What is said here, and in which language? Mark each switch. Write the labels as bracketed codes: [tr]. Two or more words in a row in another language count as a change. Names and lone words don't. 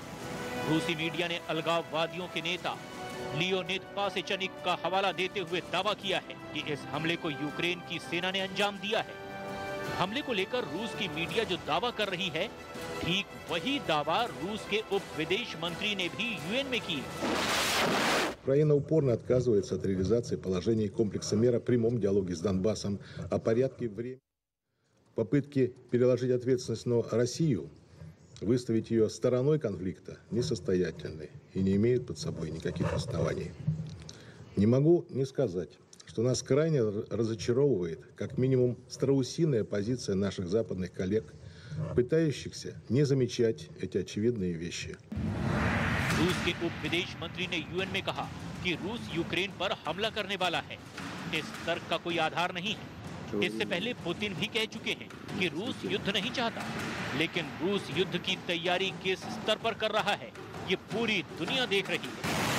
[hi] रूसी मीडिया ने अलगाववादियों के नेता लियोनिद पासेचनिक का हवाला देते हुए दावा किया है कि इस हमले को यूक्रेन की सेना ने अंजाम दिया है। हमले को लेकर रूस की मीडिया जो दावा कर रही है, ठीक वही दावा रूस के उप विदेश मंत्री ने भी यूएन में किया। [ru] Украина упорно отказывается от реализации положений комплекса мер о прямом диалоге с Донбассом, о порядке и времени. Попытки переложить ответственность на Россию, выставить ее стороной конфликта, несостоятельны и не имеют под собой никаких оснований. Не могу не сказать, что нас крайне разочаровывает, как минимум, страусиная позиция наших западных коллег, пытающихся не замечать эти очевидные вещи. [hi] रूस के उप विदेश मंत्री ने यूएन में कहा कि रूस यूक्रेन पर हमला करने वाला है। इस तर्क का कोई आधार नहीं है। इससे पहले पुतिन भी कह चुके हैं कि रूस युद्ध नहीं चाहता, लेकिन रूस युद्ध की तैयारी किस स्तर पर कर रहा है, ये पूरी दुनिया देख रही है।